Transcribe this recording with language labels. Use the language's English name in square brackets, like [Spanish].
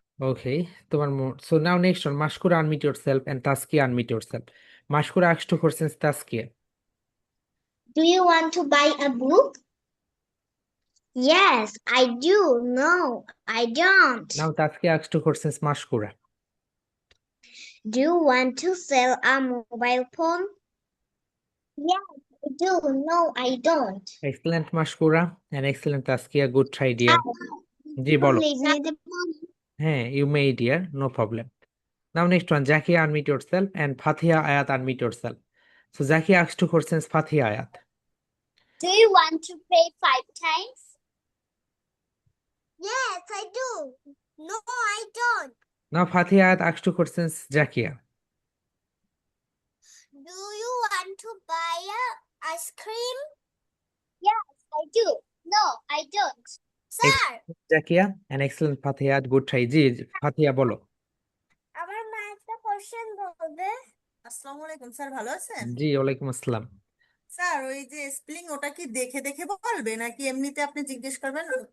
[English] Okay, তোমার so now next one, Mashkura unmute yourself and Taskia unmute yourself. Mashkura asked two questions Taskia. Do you want to buy a book? Yes, I do. No, I don't. Now Taskia asked two questions Mashkura. Do you want to sell a mobile phone? Yes, I do. No, I don't. Excellent Mashkura and excellent Taskia, good try dear. [Bangla] জি বলো। [English] Leave me the phone. হ্যাঁ, you may dear, no problem. Now next one, Zakia unmute yourself and Fatiha Ayat unmute yourself. So Zakia asked two questions Fatiha Ayat. Do you want to pay 5 times? Yes, I do. No, I don't. Now Fatiha Ayat asked two questions Zakia. Do you want to buy a ice cream? Yes, I do. No, I don't. Sir, Zakia and excellent Fatiha Ayat, good try. [Bangla] জি ফাতিহা বলো। আমার মা একটা question বলবে। আসসালামু আলাইকুম sir, ভালো আছেন? জি ওয়ালাইকুম আসসালাম। স্যার ওই যে স্পেলিং ওটা কি দেখে দেখে বলবে নাকি এমনিতে আপনি জিজ্ঞেস করবেন?